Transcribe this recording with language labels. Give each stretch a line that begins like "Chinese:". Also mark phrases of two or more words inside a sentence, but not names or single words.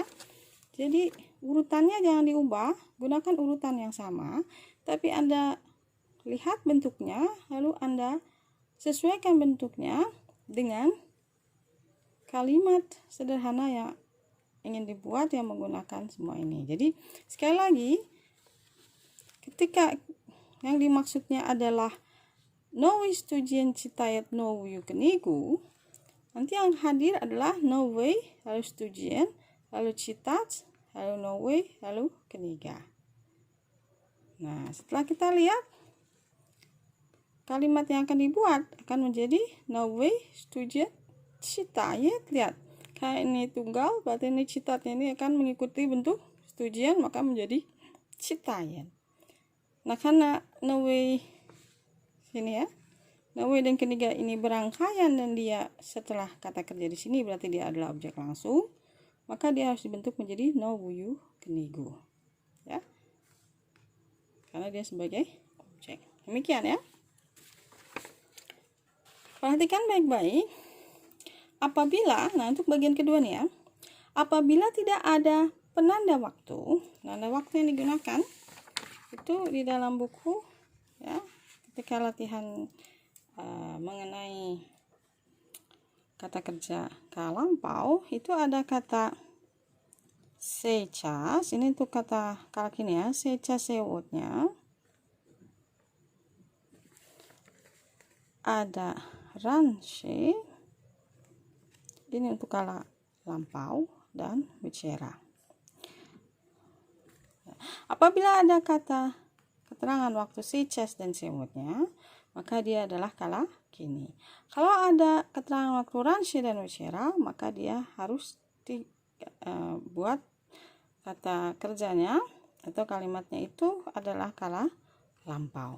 Indonesian: Jadi urutannya jangan diubah, gunakan urutan yang sama, tapi Anda lihat bentuknya, lalu Anda sesuaikan bentuknya dengan kalimat sederhana yang ingin dibuat yang menggunakan semua ini. Jadi sekali lagi, ketika yang dimaksudnya adalah
Russian: новый студент читает новую книгу,
Indonesian: nanti yang hadir adalah новый, lalu студент, lalu читать, lalu новый, lalu ketiga. Nah, setelah kita lihat, kalimat yang akan dibuat akan menjadi
Russian: новый студент читает.
Indonesian: Lihat, kayak ini tunggal, berarti ini citatnya ini akan mengikuti bentuk студент, maka menjadi читает. Nah, karena новый sini ya, новый dan ketiga ini berangkaian dan dia setelah kata kerja di sini berarti dia adalah objek langsung, maka dia harus dibentuk menjadi
Russian: новую книгу,
Indonesian: ya, karena dia sebagai objek. Demikian ya. Perhatikan baik-baik. Apabila, nah untuk bagian kedua nih ya, apabila tidak ada penanda waktu yang digunakan itu di dalam buku, ya, ketika latihan mengenai kata kerja kala lampau itu ada kata сейчас, ini untuk kata kala kini ya,
Russian: сейчас сегодня,
Indonesian: ada раньше, ini untuk kala lampau, dan вчера. Apabila ada kata keterangan waktu сейчас dan сегодня, maka dia adalah kala kini. Kalau ada keterangan waktu раньше dan вчера, maka dia harus dibuat kata kerjanya atau kalimatnya itu adalah kala lampau.